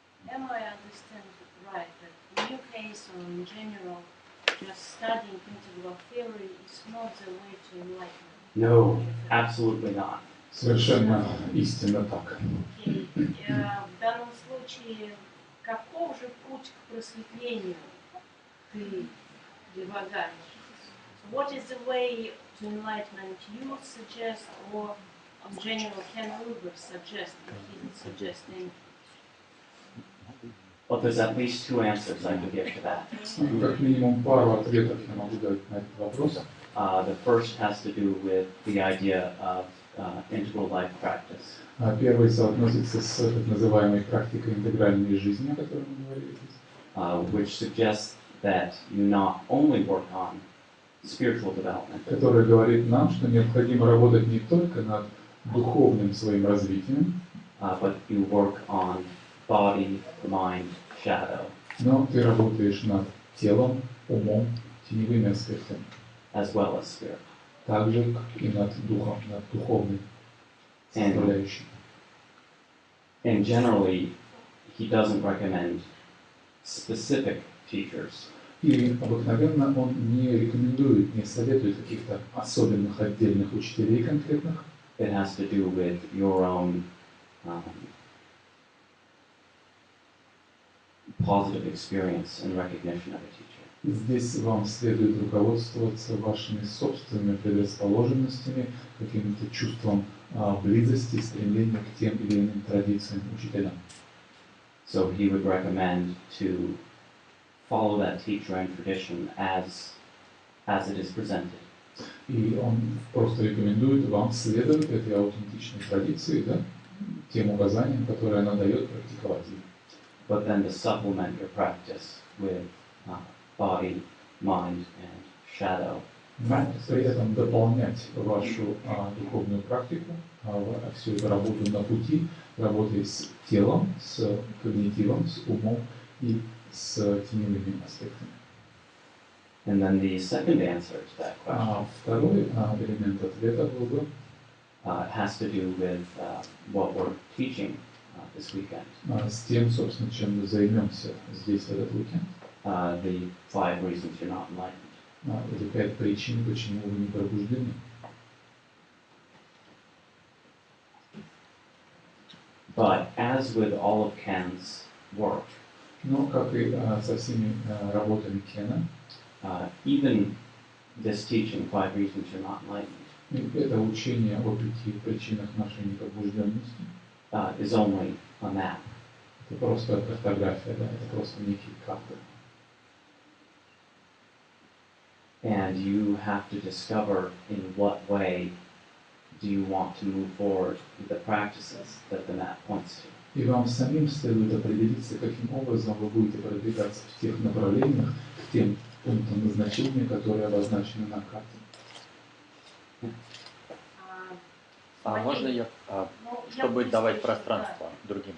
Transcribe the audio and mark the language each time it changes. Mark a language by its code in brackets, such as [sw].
[en] Am I understanding it right, that in your case or in general, just studying integral theory is not the way to enlightenment? No, absolutely not. [ru] Совершенно истинно так. [en] Okay. [ru] В данном случае, каков же путь к просветлению ты предлагаешь? [en] So what is the way to enlightenment you suggest, or in general Ken Uilbert suggests, if he didn't suggest anything? Well, there's at least two answers I could give to that. [ru] Как минимум пару ответов я могу дать на этот вопрос. [en] The first has to do with the idea of integral life practice. [ru] Первый соотносится с так называемой практикой интегральной жизни, о которой мы говорили, [en] Which suggests that you not only work on spiritual development, [ru] которая говорит нам, что необходимо работать не только над духовным своим развитием, [en] but you work on body, mind, shadow, [ru] но ты работаешь над телом, умом, теневыми аспектами, [en] as well as spirit. [ru] так же, как и над духом, над духовной составляющей. [en] And generally, he doesn't recommend specific teachers. [ru] И обыкновенно он не рекомендует, не советует каких-то особенных отдельных учителей конкретных. [en] It has to do with your own positive experience and recognition of a teacher. [ru] Здесь вам следует руководствоваться вашими собственными предрасположенностями, каким-то чувством близости, стремления к тем или иным традициям учителям. [en] So he would recommend to follow that teacher and tradition as it is presented. [ru] И он просто рекомендует вам следовать этой аутентичной традиции, да, тем указаниям, которые она дает, практиковать ее. [en] But then to supplement your practice with body, mind, and shadow practices. [ru] При этом дополнять вашу духовную практику, всю эту работу на пути, работой с телом, с когнитивом, с умом и с теневыми аспектами. [en] And then the second answer to that question [ru] Второй элемент ответа был бы [en] has to do with what we're teaching this weekend. [ru] с тем, собственно, чем мы займемся здесь в этот уикенд. [en] The 5 reasons you're not enlightened. [ru] Это 5 причин, почему вы не пробуждены. [en] But as with all of Ken's work, [ru] Но, как и со всеми работами Кена, [en] even this teaching, 5 reasons you're not enlightened, [ru] это учение о 5 причинах нашей непробужденности, [en] is only a map. [ru] это просто картография, да, это просто некие карты. [en] And you have to discover in what way do you want to move forward with the practices that the map points to. [ru] И вам самим следует определиться, каким образом вы будете продвигаться в тех направлениях, к тем пунктам назначения, которые обозначены на карте. Можно я, чтобы давать пространство другим?